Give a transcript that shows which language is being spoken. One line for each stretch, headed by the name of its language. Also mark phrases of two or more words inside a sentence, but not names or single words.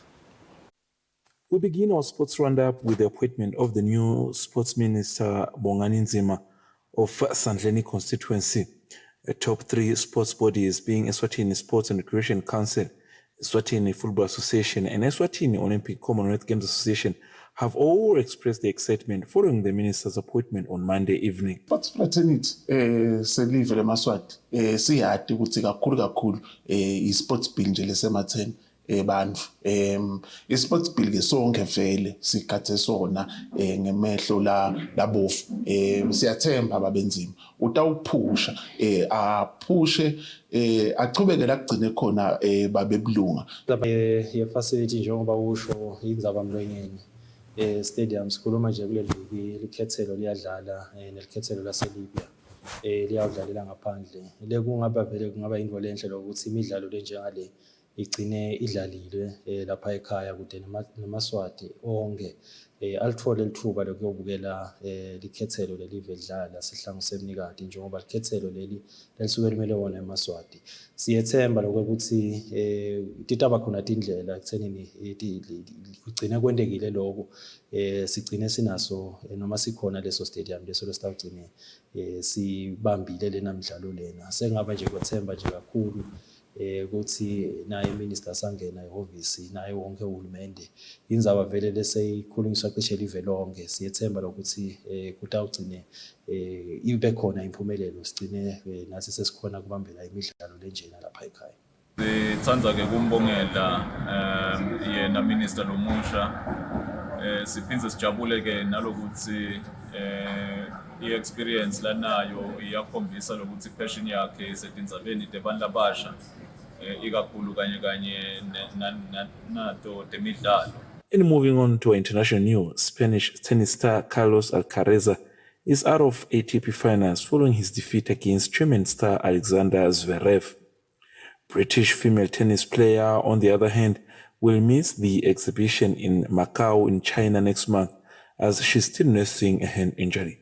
English: We begin our sports roundup with the appointment of the new Sports Minister Bongani Nzima of Sandleni constituency. Top three sports bodies being Eswatini Sports and Recreation Council, Eswatini Football Association, and Eswatini Olympic Commonwealth Games Association have all expressed their excitement following the minister's appointment on Monday evening. Sports fraternity
Swati: selive leMaswati siyade ukuthi kakhulu
English: isports bill
Swati: nje lesematheni bantu
English: isports bill
Swati: ke sonke vele sikhathe sona ngemehlo labofu siyathemba babenzima utawuphusha aphushe achubeke la kugcine khona babebulunga ye facility njengoba usho indzaba mlonyeni stadium sikhuluma nje kule ligi likhethelo liyadlala nelikhethelo laseLibya liyadlalela ngaphandle le kungaba into lenhle lokuthi imidlalo lenjengale igcine idlalile lapha ekhaya kude namaswati onke alithole lithuba lokuyobukela likhethelo lelive lidlala sihlangu semnikati njengoba likhethelo leli lisuke limele wona emaswati siyethemba lokuthi titaba khona indlela ekuthenini kugcine kwendekile lokho sigcine sinaso noma sikhona leso stadium leso lesitawugcine sibambile lena midlalo lena sengaba nje kwethemba nje kakhulu ukuthi naye minister sangena ehhovisi naye wonke uhulumende indzaba vele leseyikhulunyiswa cishe live lonke siyethemba lokuthi kutawugcine ibe khona impumelelo sigcine nathi sesikhona kubambela imidlalo lenjena lapha ekhaya. Sithanda ke kumbongela yena minister lomusha siphindze sijabule ke nalokuthi i-experience lanayo iyakhombisa lokuthi passion yakhe isetindzabeni tebantu labasha ikakhulu kanye nato temidlalo.
English: And moving on to international news, Spanish tennis star Carlos Alcaraz is out of ATP finals following his defeat against German star Alexander Zverev. British female tennis player, on the other hand, will miss the exhibition in Macau in China next month as she's still nursing a hand injury.